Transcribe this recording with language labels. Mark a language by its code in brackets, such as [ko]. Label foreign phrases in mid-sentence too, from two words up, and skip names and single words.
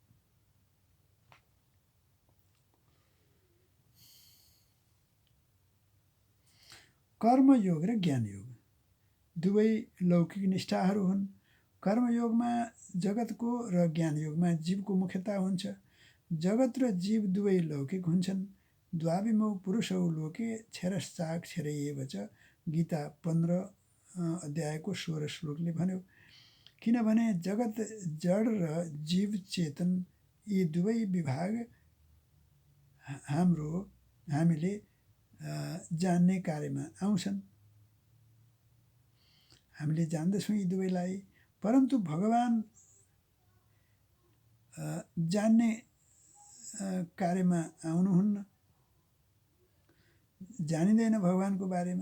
[ne] कर्मयोग र ज्ञान योग दुवै लौकिक निष्ठाहरू हुन्। कर्मयोगमा जगतको र ज्ञान योगमा जीवको मुख्यता हुन्छ। जगत र जीव दुवै लौकिक हुन्छन्। [sa] द्वाविमौ पुरुषौ लोके क्षरश्चाक्षरैव च, [ne] गीता 15:16 श्लोकले भन्यो। किनभने जगत जड र जीव चेतन यी दुवै विभाग हामीले जान्ने कार्यमा आउँछन्। हामीले जान्दछौँ यी दुवैलाई, परन्तु भगवान जान्ने कार्यमा आउनुहुन्न, जानिँदैन भगवानको बारेमा।